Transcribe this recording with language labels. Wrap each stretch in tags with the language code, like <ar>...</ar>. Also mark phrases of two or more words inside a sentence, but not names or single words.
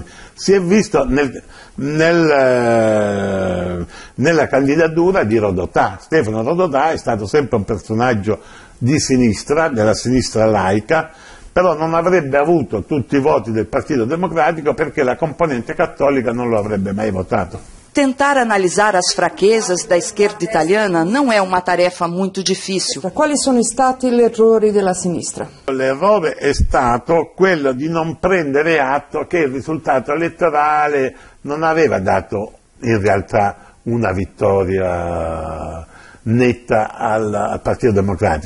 <it>Si è visto nella candidatura di Rodotà. Stefano Rodotà è stato sempre un personaggio di sinistra, della sinistra laica, però non avrebbe avuto tutti i voti del Partito Democratico perché la componente cattolica non lo avrebbe mai votato.</it> <pt>Tentar analisar as fraquezas da esquerda italiana não é uma tarefa muito difícil.</pt> <it>Quali sono stati gli errori della sinistra? L'errore è stato quello di non prendere atto che il risultato elettorale non aveva dato in realtà una vittoria netta al Partito Democratico.</it>